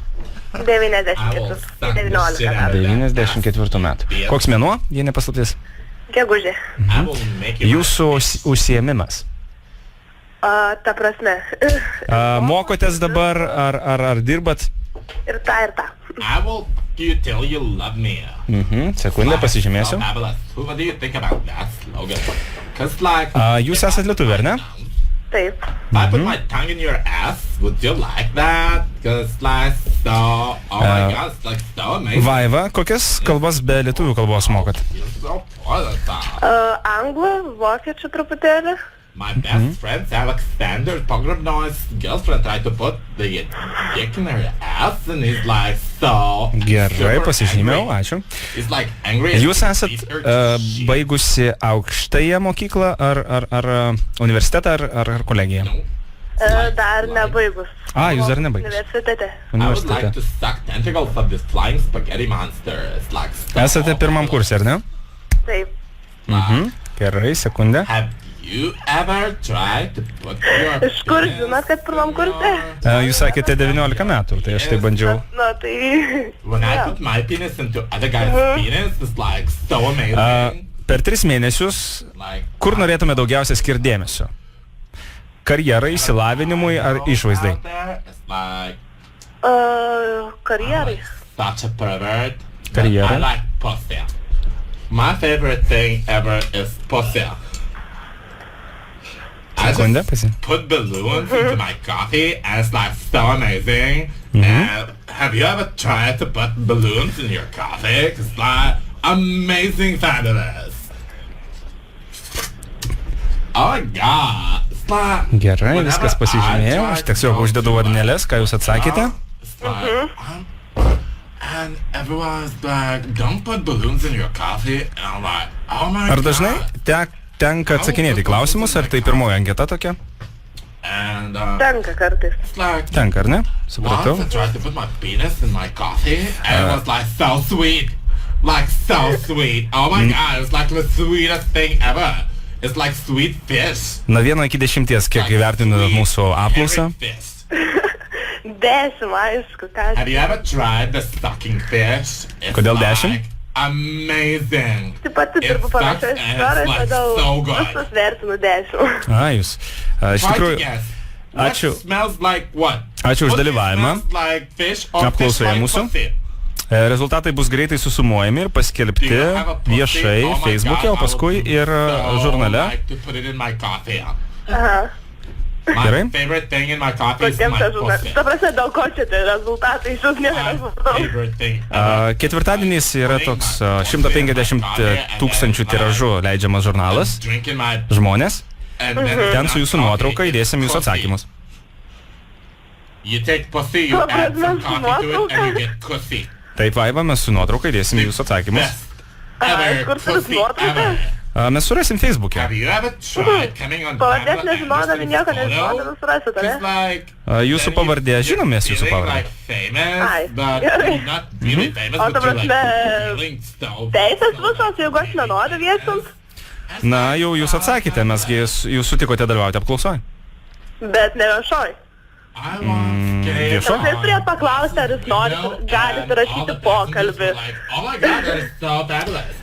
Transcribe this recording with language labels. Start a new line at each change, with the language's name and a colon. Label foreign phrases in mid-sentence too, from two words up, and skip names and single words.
Lithuanian: 94. 19 metų. 94 metų. Koks mėnuo, jei nepaslaptis? Gegužė. Jūsų užsiėmimas? Ta prasme. Mokotės dabar, ar dirbat? Ir tą.
English: I will tell you love me.
Lithuanian: Sekundę, pasižymėsiu.
English: What do you think about that slogan? Cause like
Lithuanian: Jūs esat lietuvė, ar ne? Taip.
English: if I put my tongue in your ass, would you like that? Cause like so, oh my god, it's like so amazing.
Lithuanian: Vaiva, kokias kalbas be lietuvių kalbos mokat?
English: You're so volatile.
Lithuanian: Anglų, vokiečių truputėlį.
English: My best friend's Alexander Pogrebnoy's girlfriend tried to put the dick in her ass and he's like so Gerai, super
Lithuanian: pasižymėjau,
English: angry.
Lithuanian: ačiū.
English: He's like angry as
Lithuanian: Jūs esat
English: Peter Sheen.
Lithuanian: baigusi aukštąją mokyklą, ar universitetą, ar kolegiją?
English: No.
Lithuanian: Dar nebaigus. Jūs dar nebaigus. Universitete.
English: I would like
Lithuanian: Universitete.
English: to suck tentacles of this flying spaghetti monster. It's like so
Lithuanian: Esate pirmam kursė, ar ne? Taip. Gerai, sekundę.
English: Have you ever tried to put your
Lithuanian: Iš kur žinot, kad pirmam kurse? Jūs sakėte 19 metų, tai aš tai bandžiau. Na tai...
English: When I put my penis into other guy's penis, it's like so amazing.
Lithuanian: Per 3 mėnesius,
English: Like
Lithuanian: kur norėtume daugiausia skirti dėmesio? Karjerai, išsilavinimui ar išvaizdai?
English: out there, it's like
Lithuanian: Karjerai.
English: such a pervert. but
Lithuanian: Karriere.
English: I like pussy. My favorite thing ever is pussy. I
Lithuanian: Sekundę,
English: just put balloons into my coffee and it's like so amazing. And have you ever tried to put balloons in your coffee? It's like amazing fabulous. Oh my god. It's like
Lithuanian: Gerai,
English: whenever
Lithuanian: viskas
English: I
Lithuanian: pasižymėjau,
English: try
Lithuanian: aš
English: to
Lithuanian: tiesiog
English: go
Lithuanian: uždedu
English: to my
Lithuanian: varnelės, ką jūs atsakėte.
English: It's like, and everyone's like, don't put balloons in your coffee. And I'm like, oh my
Lithuanian: Ar dažnai
English: god.
Lithuanian: tenka atsakinėti į klausimus, ar tai pirmoji anketa tokia?
English: And
Lithuanian: Tenka kartais.
English: it's like,
Lithuanian: Tenka, ar ne? Supratau.
English: once I tried to put my penis in my coffee, and it was like so sweet. Like so sweet. Oh my god, it's like the sweetest thing ever. It's like sweet fish.
Lithuanian: Nuo 1 iki 10, kiek įvertinu mūsų apklausą?
English: Every fish.
Lithuanian: 10, aišku, ką.
English: Have you ever tried the sucking fish? It's
Lithuanian: Kodėl
English: like
Lithuanian: 10?
English: amazing.
Lithuanian: Taip pat dirbu
English: It
Lithuanian: panašios
English: sucks and
Lithuanian: istorijos,
English: it's like
Lithuanian: todėl
English: so good.
Lithuanian: visus vertinu 10. Jūs. Iš
English: Try to
Lithuanian: tikrųjų,
English: guess. What
Lithuanian: ačiū.
English: smells like what?
Lithuanian: Ačiū už
English: Pussy
Lithuanian: dalyvavimą.
English: smells like fish or fish
Lithuanian: Apklausoje
English: like
Lithuanian: mūsų.
English: pussy?
Lithuanian: Rezultatai bus greitai susumuojami ir paskelbti
English: Do you have a pussy?
Lithuanian: viešai
English: Oh my
Lithuanian: Facebook'e,
English: God,
Lithuanian: o paskui
English: I would
Lithuanian: ir
English: so
Lithuanian: žurnale.
English: like to put it in my coffee.
Lithuanian: Aha.
English: My
Lithuanian: Gerai.
English: favorite thing in my coffee is
Lithuanian: Kokiam
English: my
Lithuanian: čia žurnal.
English: pussy.
Lithuanian: Ta prasme, dėl ko čia tai rezultatai, iš jūs
English: My
Lithuanian: nežinau.
English: favorite thing ever.
Lithuanian: Ketvirtadieniais yra toks 150 tūkstančių tiražu leidžiamas žurnalas.
English: Drinking my
Lithuanian: Žmonės.
English: and then
Lithuanian: Ten su jūsų
English: coffee
Lithuanian: nuotrauka
English: is
Lithuanian: įdėsim jūsų
English: pussy.
Lithuanian: atsakymus.
English: You take pussy, you add some coffee to it, and you get pussy.
Lithuanian: Taip, Vaiva, mes su nuotraukai dėsim jūsų atsakymus.
English: Best ever
Lithuanian: kur turit
English: pussy
Lithuanian: nuotrauką?
English: ever.
Lithuanian: Mes surasim Facebook'e.
English: Have you ever tried coming on
Lithuanian: Pavardės
English: Tablet and
Lithuanian: nežinodami,
English: just
Lithuanian: nieko
English: in photo?
Lithuanian: nežinodami, surasite,
English: Just
Lithuanian: ne?
English: like...
Lithuanian: Jūsų pavardė, žinom mes jūsų
English: feeling
Lithuanian: pavardę.
English: like famous,
Lithuanian: Ai,
English: but
Lithuanian: gerai.
English: not really famous,
Lithuanian: O
English: but
Lithuanian: ta
English: you're like
Lithuanian: prasme,
English: feeling so...
Lithuanian: teisės visos, jeigu aš nenoriu viešint, Na, jau jūs atsakėte, mesgi jūs sutikote dalyvauti apklausoj. bet ne viešoj.
English: I want skate
Lithuanian: viešoj? Jūs turėt paklausti, ar jūs galite rašyti pokalbį.
English: Oh my god, that is so fabulous.